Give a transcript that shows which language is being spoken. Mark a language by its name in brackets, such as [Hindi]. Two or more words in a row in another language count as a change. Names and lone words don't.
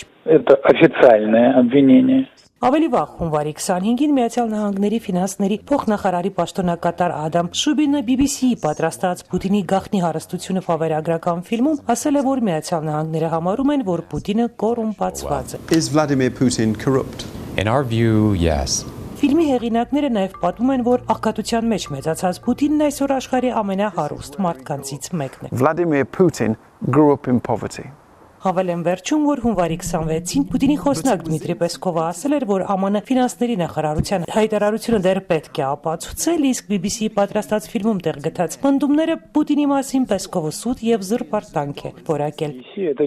[Russian] Это официальное обвинение. [Armenian] Ավելի վաղ հունվարի 25-ին Միացյալ Նահանգների ֆինանսների փոխնախարարի պաշտոնակատար Ադամ Շուբինը BBC-ի պատրաստած Պուտինի գաղտնի հարստությունը վավերագրական ֆիլմում ասել է, որ Միացյալ Նահանգները համարում են, որ Պուտինը կոռումպացված է։ [English] Is Vladimir Putin corrupt? In our view, yes. [Armenian] Ֆիլմի հեղինակները նաև պատմում են, որ աղքատության մեջ մեծացած Պուտինն այսօր աշխարհի ամենահարուստ մարդկանցից մեկն է։ [English] Vladimir Putin grew up in poverty. [Armenian] Հավելեն վերջում, որ հունվարի 26-ին Պուտինի խոսնակ Դմիտրի Պեսկովը ասել էր, որ ԱՄՆ ֆինանսների նախարարության հայտարարությունը դեռ պետք է ապացուցել, իսկ BBC-ի պատրաստած ֆիլմում տեղ գտած պնդումները Պուտինի մասին Պեսկովը սուտ եւ զրպարտանք է որակել։